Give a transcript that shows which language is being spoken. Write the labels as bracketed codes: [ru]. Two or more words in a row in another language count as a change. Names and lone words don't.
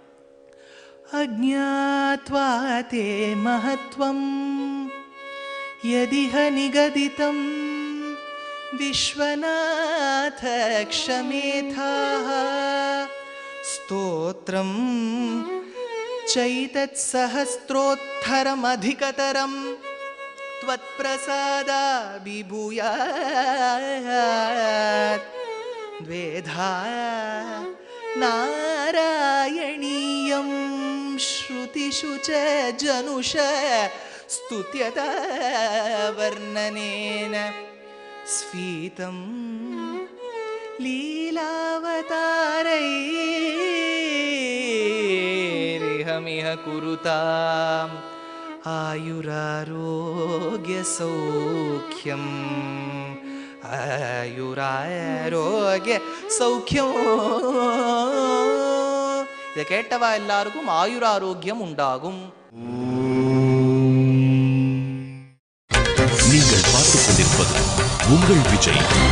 [sa] अज्ञात्वा ते महत्त्वं यदिह निगदितं विश्वनाथ क्षमेथाः स्तोत्रं चैतत् सहस्रोत्तरम् अधिकतरम् त्वत्प्रसादाभिभूयात् द्वेधा नारायणीयं श्रुतिषु च जनुष स्तुत्यता वर्णनेन स्फीतं लीलावतारैरिहमिह कुरुताम् आयुरारोग्यसौख्यम् ஆயுராரோக்கியம். [ta] இதை கேட்டவா எல்லாருக்கும் ஆயுராரோக்கியம் உண்டாகும். நீங்கள் பார்த்துக் கொண்டிருப்பது உங்கள் விஜய்.